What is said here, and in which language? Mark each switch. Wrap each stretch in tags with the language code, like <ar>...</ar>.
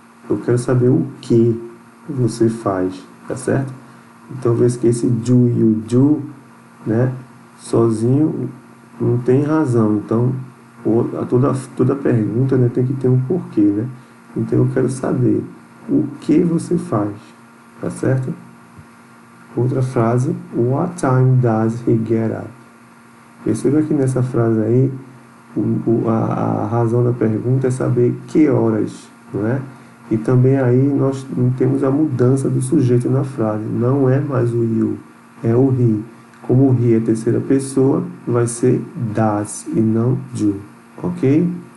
<pt>Eu quero saber o que você faz, tá certo? Então, veja que esse do you do, né? Sozinho não tem razão. Então, toda pergunta, né, tem que ter um porquê, né? Então eu quero saber o que você faz, tá certo? Outra frase,</pt> <en>what time does he get up?</en> <pt>Perceba que nessa frase aí, a razão da pergunta é saber que horas, não é? E também aí nós temos a mudança do sujeito na frase, não é mais o you, é o he. Como o he é terceira pessoa, vai ser does e não do. Ok?</pt>